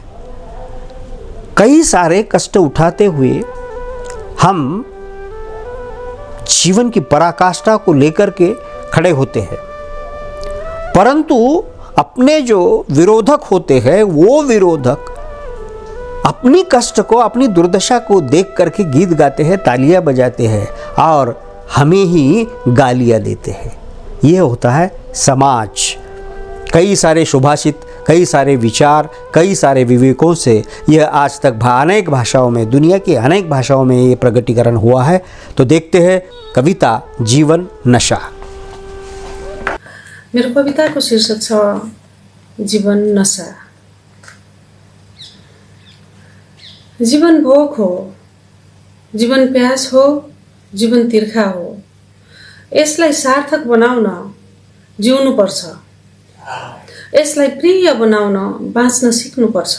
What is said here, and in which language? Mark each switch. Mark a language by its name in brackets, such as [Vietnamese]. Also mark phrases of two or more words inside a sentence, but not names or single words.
[Hindi] कई सारे कष्ट उठाते हुए हम जीवन की पराकाष्ठा को लेकर के खड़े होते हैं, परंतु अपने जो विरोधक होते हैं, वो विरोधक अपनी कष्ट को, अपनी दुर्दशा को देख करके गीत गाते हैं, तालियां बजाते हैं और हमें ही गालियां देते हैं। यह होता है समाज। कई सारे सुभाषित, कई सारे विचार, कई सारे विवेकों से यह आज तक अनेक भाषाओं में, दुनिया की अनेक भाषाओं में ये प्रगटीकरण हुआ है। तो देखते हैं कविता जीवन नशा। [Nepali] मेरो कविताको शीर्षक छ जीवन नशा। जीवन भोक हो, जीवन प्यास हो, जीवन तिर्खा हो। यसलाई सार्थक बनाउन जिउनुपर्छ, यसलाई प्रिय बनाउन बाँच्न सिक्नुपर्छ।